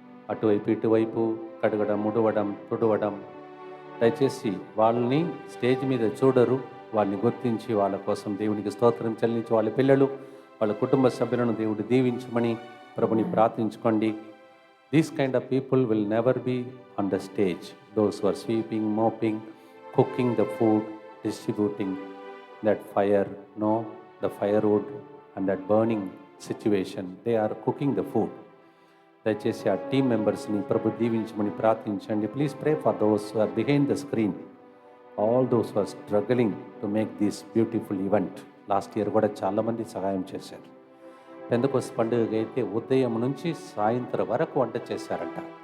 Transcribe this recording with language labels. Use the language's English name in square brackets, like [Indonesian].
[Telugu] అటువైపు ఇటువైపు కడగడం, ముడవడం, తుడవడం. దయచేసి వాళ్ళని స్టేజ్ మీద చూడరు. వాళ్ళని గుర్తించి వాళ్ళ కోసం దేవునికి స్తోత్రం చెల్లించి వాళ్ళ పిల్లలు, వాళ్ళ కుటుంబ సభ్యులను దేవుడు దీవించమని ప్రభుని ప్రార్థించుకోండి. [English] These kind of people will never be on the stage. Those who are sweeping, mopping, cooking the food, distributing that fire, no, the firewood and that burning situation, they are cooking the food. [Telugu] దయచేసి ఆ team మెంబర్స్ని ప్రభు దీవించమని ప్రార్థించండి. [English] Please pray for those who are behind the screen, all those who are struggling to make this beautiful event. [Telugu] Last year కూడా చాలామంది సహాయం చేశారు. పెందెకోస్తు పండుగ అయితే ఉదయం నుంచి సాయంత్రం వరకు వంట చేశారంట.